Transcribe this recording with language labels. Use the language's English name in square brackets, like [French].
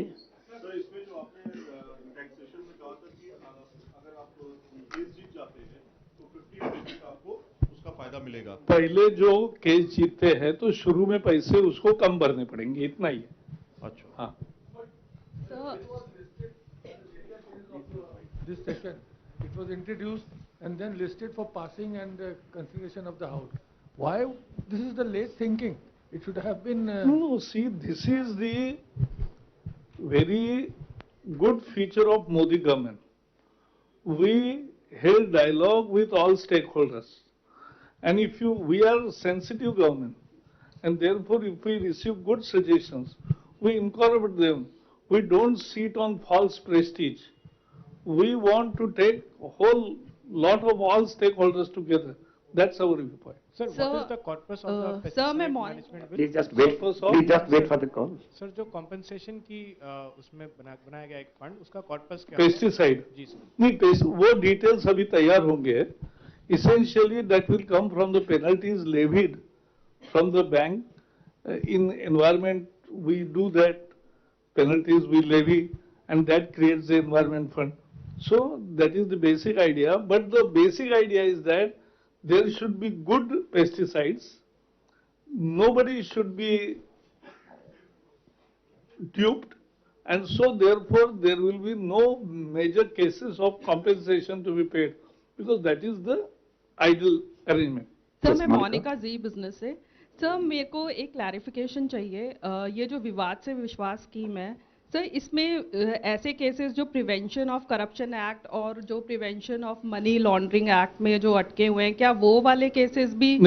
[Hindi] Sir, इसमें जो आपने टैक्सेशन में कहा था कि अगर आप केस जीत जाते हैं तो 50% आपको उसका फायदा मिलेगा। पहले जो केस जीतते हैं तो शुरू में पैसे उसको कम भरने पड़ेंगे, इतना ही है। अच्छा, हाँ। [English] This session, it was introduced and then listed for passing and consideration of the House. Why this is the late thinking? It should have been. No, see, this is the very good feature of Modi government. We held dialogue with all stakeholders, and we are sensitive government, and therefore if we receive good suggestions, we incorporate them. We don't sit on false prestige. We want to take a whole lot of all stakeholders together. That's our viewpoint. Sir, what is the corpus of the [Hindi] sir, मैं [English] management bill? Please just wait for the call. [Hindi] Sir, जो compensation की उसमें बनाया गया एक fund, उसका corpus क्या है? [English] Pesticide. [Hindi] जी सर। नहीं, वो details अभी तैयार होंगे. [English] Essentially, that will come from the penalties levied from the bank. In environment, we do that. Penalties we levy, and that creates the environment fund. So that is the basic idea. But the basic idea is that there should be good pesticides. Nobody should be duped, and so therefore there will be no major cases of compensation to be paid, because that is the ideal arrangement. [Hindi] Sir, मैं मोनिका जी business से। Sir, मेरे को एक clarification चाहिए। ये जो विवाद से विश्वास स्कीम है सर, इसमें ऐसे केसेस जो प्रिवेंशन ऑफ करप्शन एक्ट और जो prevention of money laundering act में जो अटके हुए हैं, क्या वो वाले केसेस भी